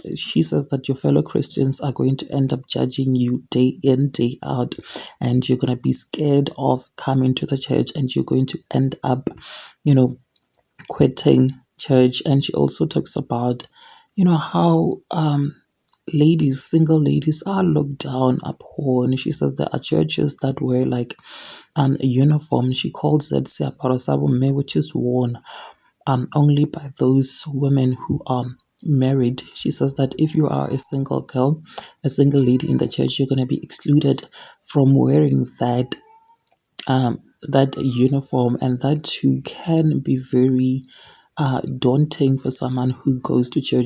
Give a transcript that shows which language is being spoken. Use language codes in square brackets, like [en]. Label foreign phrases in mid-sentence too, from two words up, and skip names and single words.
[en] She says that your fellow Christians are going to end up judging you day in, day out, and you're going to be scared of coming to the church, and you're going to end up, quitting church. And she also talks about, how ladies, single ladies, are looked down upon. She says there are churches that wear like a uniform. She calls it [st] seaparo sa bomme, [en] which is worn only by those women who are married. She says that if you are a single girl, a single lady in the church, you're going to be excluded from wearing that uniform, and that too can be very daunting for someone who goes to church.